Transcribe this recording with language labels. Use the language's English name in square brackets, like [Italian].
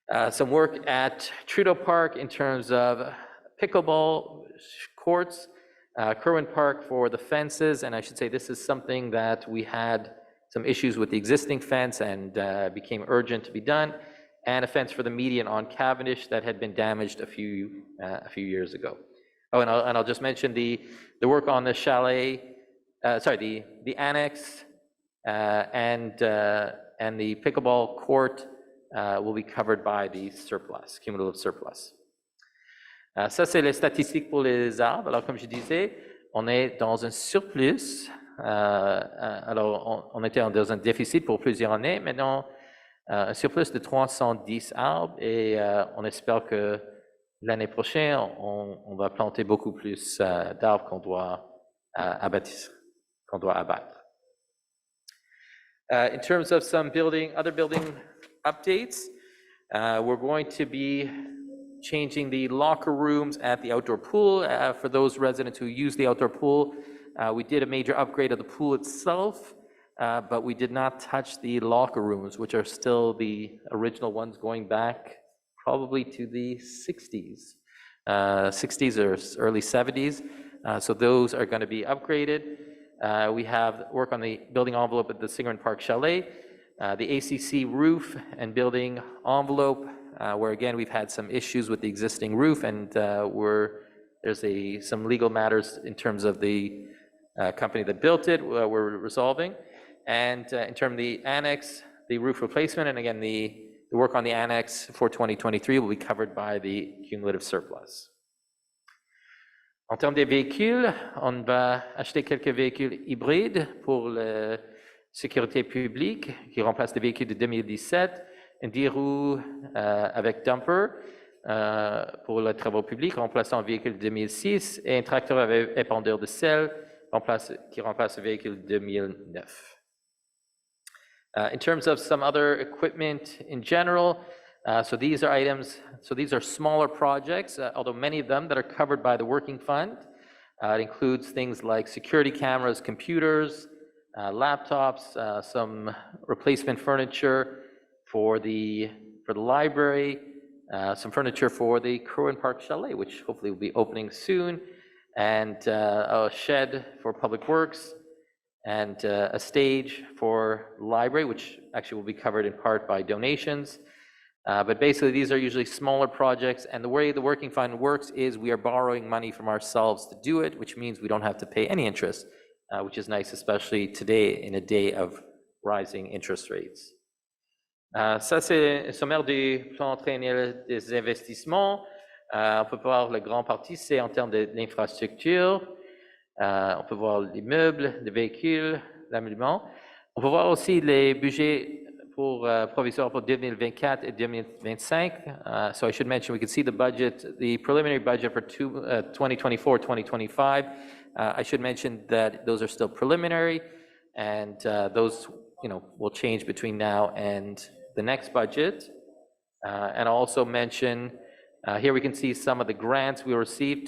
[English] Some work at Trudeau Park in terms of pickleball courts, Kerwin Park for the fences, and I should say this is something that we had some issues with the existing fence and became urgent to be done, and a fence for the median on Cavendish that had been damaged a few years ago. Oh, and I'll just mention the work on the chalet, the annex and the pickleball court will be covered by the surplus, cumulative surplus. [French] Ça, c'est les statistiques pour les arbres. Alors, comme je disais, on est dans un surplus. Alors, on était dans un déficit pour plusieurs années. Maintenant, un surplus de 310 arbres et on espère que l'année prochaine, on va planter beaucoup plus d'arbres qu'on doit abattre. [English] In terms of some other building updates, we're going to be changing the locker rooms at the outdoor pool. For those residents who use the outdoor pool, we did a major upgrade of the pool itself, but we did not touch the locker rooms, which are still the original ones going back probably to the 60s or early 70s. So those are going to be upgraded. We have work on the building envelope at the Singerin Park Chalet, the ACC roof and building envelope, where again we've had some issues with the existing roof, and there's some legal matters in terms of the company that built it we're resolving. And in terms of the annex, the roof replacement, and again the work on the annex for 2023 will be covered by the cumulative surplus. [French] En termes des véhicules, on va acheter quelques véhicules hybrides pour la sécurité publique qui remplacent des véhicules de 2017, un 10 roues avec dumper pour les travaux publics remplaçant un véhicule de 2006 et un tracteur avec épandeur de sel qui remplace un véhicule de 2009. [English] In terms of some other equipment in general, so these are smaller projects, although many of them that are covered by the working fund. It includes things like security cameras, computers, laptops, some replacement furniture for the library, some furniture for the Kerwin Park Chalet, which hopefully will be opening soon, and a shed for Public Works, and a stage for the library, which actually will be covered in part by donations. But basically, these are usually smaller projects, and the way the working fund works is we are borrowing money from ourselves to do it, which means we don't have to pay any interest, which is nice, especially today in a day of rising interest rates. [French] Ça, c'est un sommaire du plan triennal des investissements. On peut voir la grande partie, c'est en termes de l'infrastructure. On peut voir l'immeuble, les véhicules, l'ameublement. On peut voir aussi les budgets provisoire pour 2024 et 2025. [English] So I should mention, we can see the budget, the preliminary budget for 2024, 2025. I should mention that those are still preliminary, and those will change between now and the next budget. And also mention, here we can see some of the grants we received.